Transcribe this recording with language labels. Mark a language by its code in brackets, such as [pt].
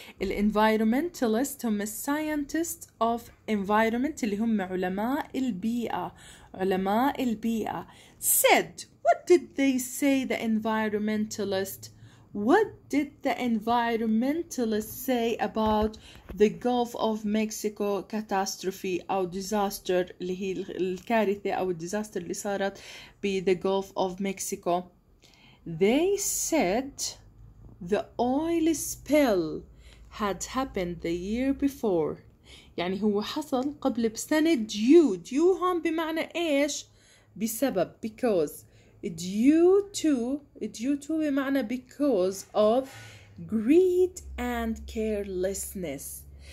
[en] environmentalists [ar] هم [en] scientists of environment [ar] اللي هم علماء البيئة. علماء البيئة [en] said. What did they say, the environmentalists? What did the environmentalists say about the Gulf of Mexico catastrophe أو disaster [ar] اللي هي الكارثة أو الديزاستر اللي صارت ب [en] the Gulf of Mexico? They said the oil spill had happened the year before. [ar] يعني هو حصل قبل بسنة [en] due [ar] هون بمعنى إيش؟ بسبب [en] because. due to [ar] بمعنى [en] because of greed and carelessness.